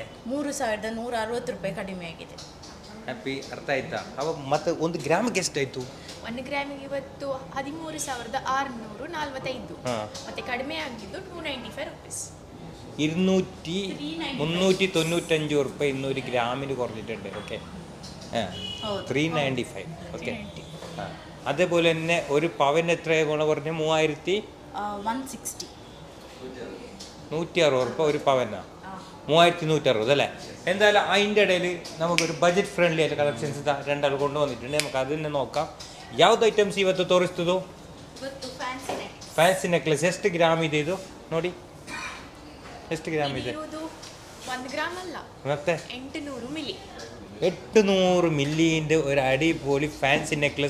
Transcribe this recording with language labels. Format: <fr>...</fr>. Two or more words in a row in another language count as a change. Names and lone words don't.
<kn>3,160 ರೂಪಾಯಿ ಕಡಿಮೆ ಆಗಿದೆ. ಹ್ಯಾಪಿ, ಅರ್ಥ ಆಯ್ತಾ? ಮತ್ತೆ ಒಂದು ಗ್ರಾಮಿಗೆ ಎಷ್ಟಾಯಿತು? 1 ಗ್ರಾಮಿಗೆ ಇವತ್ತು 13,645. ಮತ್ತೆ ಕಡಿಮೆ ಆಗಿದ್ದು 295 ರುಪೀಸ್.</kn> <ml>395 ರೂಪಾಯಿ 200 ഗ്രാമിന് കുറഞ്ഞിട്ടുണ്ട്. ഓക്കെ, 395. ഓക്കെ, അതേപോലെ തന്നെ ഒരു പവൻ എത്ര പറഞ്ഞു? 160. 160 രൂപ ഒരു പവനാ? 3,160 അല്ലേ? എന്തായാലും അതിൻ്റെ ഇടയിൽ നമുക്കൊരു ബജറ്റ് ഫ്രണ്ട്ലി ആയിട്ട് കളക്ഷൻസ് രണ്ടാൾ കൊണ്ടുവന്നിട്ടുണ്ട്. നമുക്ക് അത് തന്നെ നോക്കാം.</ml> <kn>ಯಾವ್ದು ಐಟಮ್ಸ್ ಇವತ್ತು ತೋರಿಸ್ತದೋ? ಫ್ಯಾನ್ಸಿ ನೆಕ್ಲೆಸ್. ಎಷ್ಟು ಗ್ರಾಮ್ ಇದೆ ಇದು ನೋಡಿ? ಎಷ್ಟು ಗ್ರಾಮ್ ಇದೆ? 1 ಗ್ರಾಮ್ ಅಲ್ಲ, ಮತ್ತೆ 800 ಮಿಲಿ. 800 ಮಿಲ್ಲಿಯಿಂದ ಒಂದು ಅಡಿಪೊಳಿ ಫ್ಯಾನ್ಸಿ ನೆಕ್ಲೆಸ್.</kn>